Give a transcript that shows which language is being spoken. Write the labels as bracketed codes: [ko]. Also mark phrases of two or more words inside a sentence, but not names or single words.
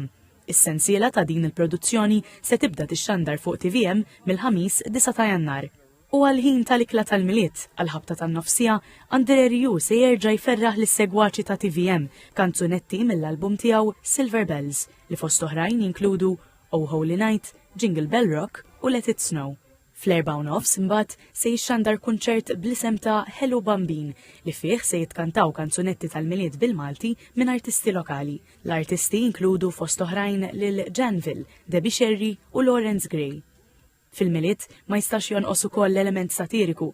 [mt] Is-sensiela ta' din il-produzzjoni se tibda tixxandar fuq TVM mill-ħamis 9 ta' Jannar. U għal-ħin tal-ikla tal-miliet, għal-ħabta tan-nofsija, Andre Rieu se jerġa' jferraħ lis-segwaċi ta' TVM kanzunetti mill-album tiegħu Silver Bells li fost oħrajn jinkludu Oh Holy Night, Jingle Bell Rock u Let It Snow. Fl-4:30 imbagħad se jixxandar kunċert bl-isem ta' Hello Bambin li fih se jitkantaw kanzunetti tal-miliet bil-Malti minn artisti lokali. L-artisti jinkludu fost oħrajn lil Janville, Debbie Sherry u Lawrence Gray. Fil-miliet ma jistax jonqos ukoll l-element satiriku.